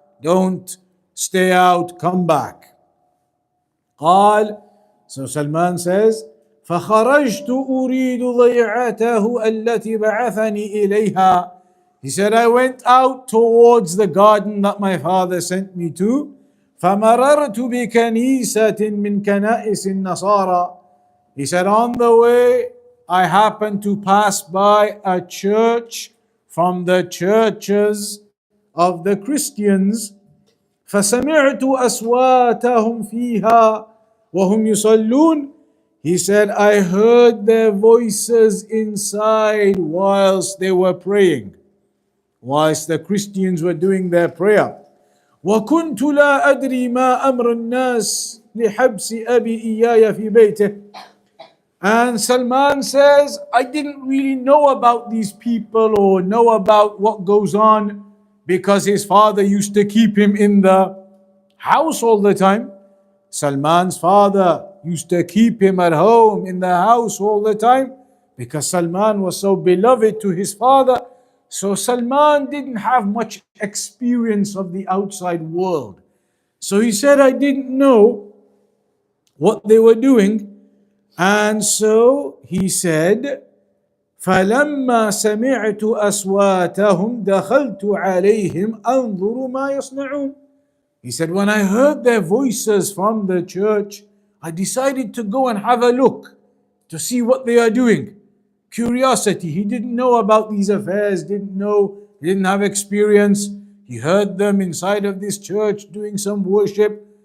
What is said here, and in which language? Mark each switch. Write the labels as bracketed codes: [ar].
[en] Don't stay out, come back. قال, so Salman says, [ar] فخرجت أريد ضيعته التي بعثني إليها. [en] He said, I went out towards the garden that my father sent me to. [ar] فمررت بكنيسة من كنائس النصارى. [en] He said, on the way, I happened to pass by a church from the churches of the Christians. [ar] فسمعت أصواتهم فيها وهم يصلون. [en] He said, I heard their voices inside whilst they were praying, whilst the Christians were doing their prayer. [ar] وكنت لا أدري ما أمر الناس لحبس أبي إياي في بيته. [en] And Salman says, I didn't really know about these people or know about what goes on because his father used to keep him in the house all the time. Salman's father used to keep him at home in the house all the time because Salman was so beloved to his father. So Salman didn't have much experience of the outside world. So he said, I didn't know what they were doing. And so he said, [ar] فَلَمَّا سَمِعْتُ أَصْوَاتَهُمْ دَخَلْتُ عَلَيْهِمْ أَنْظُرُ مَا يَصْنَعُونَ. [en] He said, when I heard their voices from the church, I decided to go and have a look to see what they are doing. Curiosity. He didn't know about these affairs, didn't have experience. He heard them inside of this church doing some worship.